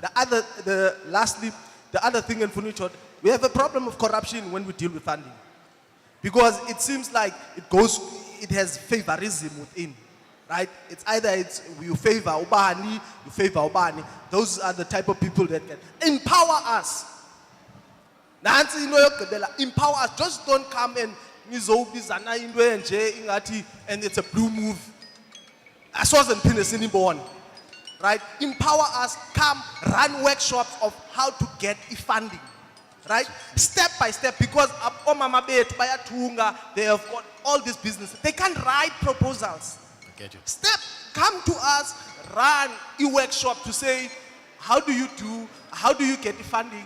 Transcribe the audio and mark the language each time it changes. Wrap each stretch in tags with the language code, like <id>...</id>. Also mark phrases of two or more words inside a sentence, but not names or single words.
<en>The other thing in Funichot, we have a problem of corruption when we deal with funding. Because it seems like it has favorism within, right? It's either you favor Ubani, you favor Ubani. Those are the type of people that can empower us.</en> <zu>Nansi ino yokugqibela,</zu> <en>empower us. Just don't come and</en> <zu>nizobizana into enje ingathi</zu> <en>and it's a blue move.</en> <zu>Asoze ngiphinde sinibone.</zu> <en>Right? Empower us, come run workshops of how to get funding. Right? Step by step, because Mama Bet, Bayatunga, they have got all this business. They can't write proposals. Come to us, run a workshop to say, how do you get the funding?</en>